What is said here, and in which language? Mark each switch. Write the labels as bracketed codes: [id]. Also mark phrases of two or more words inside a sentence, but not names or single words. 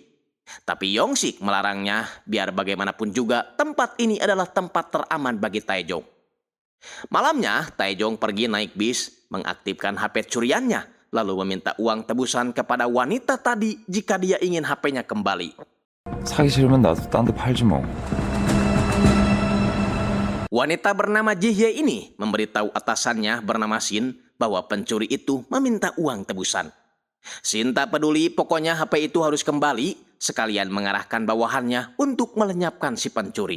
[id] Tapi Yongsik melarangnya, biar bagaimanapun juga tempat ini adalah tempat teraman bagi Taejong. Malamnya, Taejong pergi naik bis, mengaktifkan HP curiannya, lalu meminta uang tebusan kepada wanita tadi jika dia ingin HP-nya kembali. [ko] 사기 싫으면 나도 딴 데 팔지 뭐. [id] Wanita bernama Jihye ini memberitahu atasannya bernama Shin bahwa pencuri itu meminta uang tebusan. Shin tak peduli, pokoknya HP itu harus kembali, sekalian mengarahkan bawahannya untuk melenyapkan si pencuri.